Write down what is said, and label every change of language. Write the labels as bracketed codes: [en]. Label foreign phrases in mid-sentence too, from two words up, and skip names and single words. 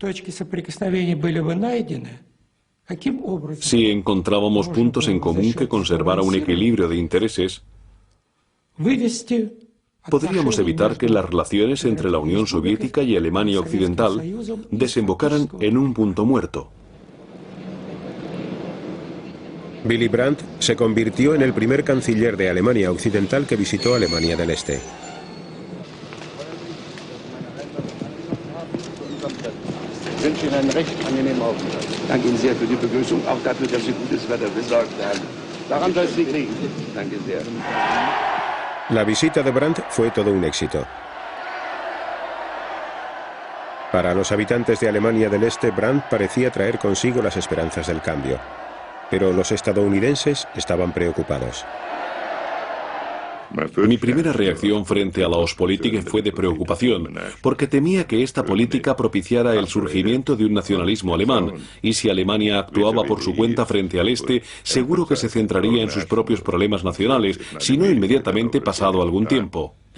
[es] Si encontrábamos puntos en común que conservara un equilibrio de intereses, podríamos evitar que las relaciones entre la Unión Soviética y Alemania Occidental desembocaran en un punto muerto. Willy Brandt se convirtió en el primer canciller de Alemania Occidental que visitó Alemania del Este. [de] wünsche Ihnen einen recht angenehmen Aufenthalt. Danke Ihnen sehr für die Begrüßung, auch dafür, dass Sie gutes Wetter besorgt haben. Daran soll es nicht liegen. Danke sehr. [es] La visita de Brandt fue todo un éxito. Para los habitantes de Alemania del Este, Brandt parecía traer consigo las esperanzas del cambio. Pero los estadounidenses estaban preocupados. Mi primera reacción frente a la Ostpolitik fue de preocupación, porque temía que esta política propiciara el surgimiento de un nacionalismo alemán, y si Alemania actuaba por su cuenta frente al Este, seguro que se centraría en sus propios problemas nacionales, si no inmediatamente pasado algún tiempo.